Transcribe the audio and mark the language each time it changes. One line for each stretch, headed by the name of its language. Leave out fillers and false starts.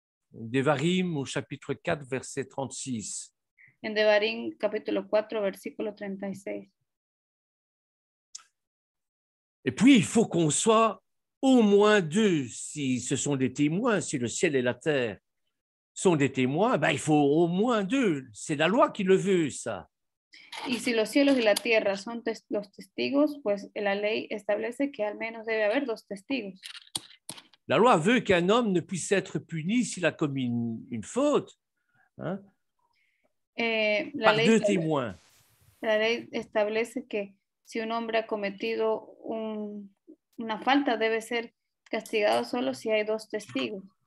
French: Devarim au chapitre 4, verset 36.
Spanish: En Devarim, capítulo 4, versículo 36.
French: Et puis, il faut qu'on soit au moins deux, si ce sont des témoins, si le ciel et la terre sont des témoins, ben, il faut au moins deux. C'est la loi qui le veut, ça.
Spanish: Y si los cielos y la tierra son los testigos, pues la ley establece que al menos debe haber dos testigos.
French: La loi veut qu'un homme ne puisse être puni s'il a commis une faute, hein, par deux témoins.
Spanish: La ley establece que si un hombre ha cometido una falta, debe ser castigado solo si hay dos testigos.